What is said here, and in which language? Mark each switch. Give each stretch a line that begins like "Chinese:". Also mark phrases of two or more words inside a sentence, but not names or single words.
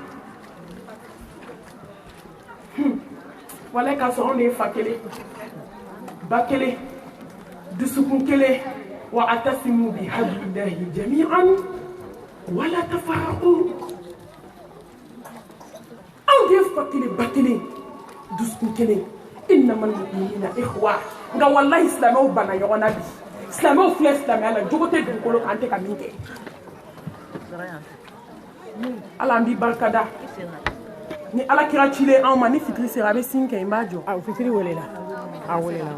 Bambara: walayi k'a sɔrɔ anw de ye fa kelen ba kelen dusukun kelen
Arabic: واعتصموا بحبل الله جميعا ولا تفرقوا
Bambara: anw de ye fa kelen ba kelen dusukun kelen
Arabic: إنما المؤمنين إخوة
Bambara: nka walayi silamɛw banna ɲɔgɔn na bi silamɛw filɛ silamɛya la jogo tɛ dugukolo kan an tɛ ka min kɛ ala an b'i barikada ni ala kira cilen anw ma ni fitiri sera a bɛ sin kɛ n b'a jɔ o fitiri welela a welela